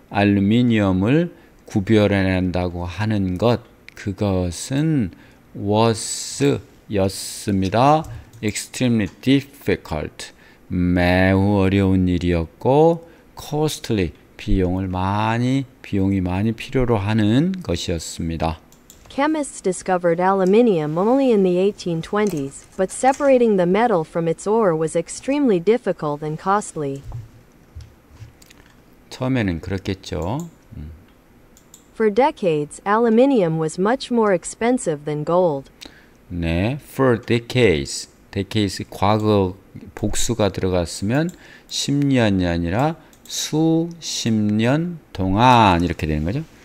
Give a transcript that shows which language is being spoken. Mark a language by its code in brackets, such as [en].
[ko] 알루미늄을 구별해낸다고 하는 것, 그것은 was 였습니다. [en] extremely difficult, [ko] 매우 어려운 일이었고, [en] costly, [ko] 비용이 많이 필요로 하는 것이었습니다. [en] Chemists discovered aluminium only in the 1820s, but separating the metal from its ore was extremely difficult and costly. [ko] 처음에는 그렇겠죠. [en] For decades, aluminium was much more expensive than gold. [ko] 네, [en] for decades, decades [ko] 과거 복수가 들어갔으면 10년이 아니라 수십 년 동안 이렇게 되는 거죠.